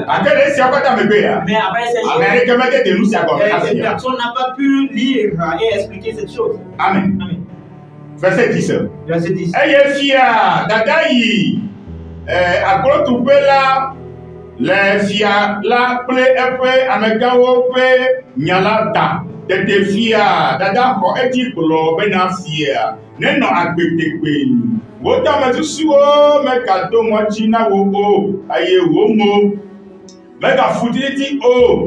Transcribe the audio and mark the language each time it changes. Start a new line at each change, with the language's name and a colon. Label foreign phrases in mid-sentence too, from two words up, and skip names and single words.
French: Mais après cette personne n'a pas pu lire et expliquer cette chose. Amen. Amen. Verset 10. Verset 10.
Ewe: les fia la ple eƒe amegawo ƒe nya la ta. Tete fia dada xɔ edzi kplɔ bena fia nenɔ agbedegbe. Wo tame susuwo megado ŋɔdzi na wo o, eye wo mo megafu titi o.